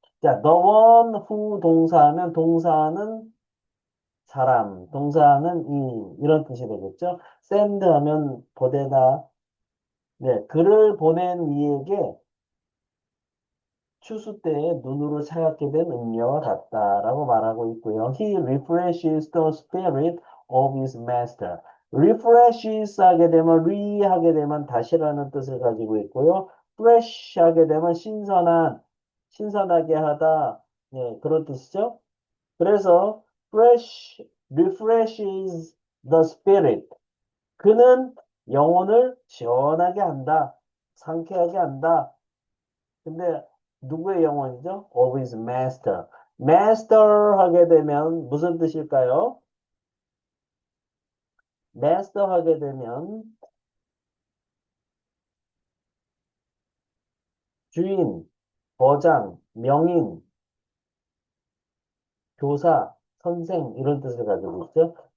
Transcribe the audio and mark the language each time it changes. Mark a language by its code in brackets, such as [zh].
[ko] 자, [en] the one who [ko] 동사하면 동사는 사람, 동사는 이런 뜻이 되겠죠. send 하면 보내다. 네, 글을 보낸 이에게 추수 때에 눈으로 차갑게 된 음료와 같다라고 말하고 있고요. [en] He refreshes the spirit of his master. [ko] refreshes 하게 되면 하게 되면 다시라는 뜻을 가지고 있고요. fresh 하게 되면 신선한, 신선하게 하다. 네, 그런 뜻이죠. 그래서 [en] refreshes the spirit. [ko] 그는 영혼을 시원하게 한다. 상쾌하게 한다. 근데 누구의 영혼이죠? [en] Of his master. [ko] master 하게 되면 무슨 뜻일까요? master 하게 되면 주인, 거장, 명인, 교사, 선생 이런 뜻을 가지고 있죠.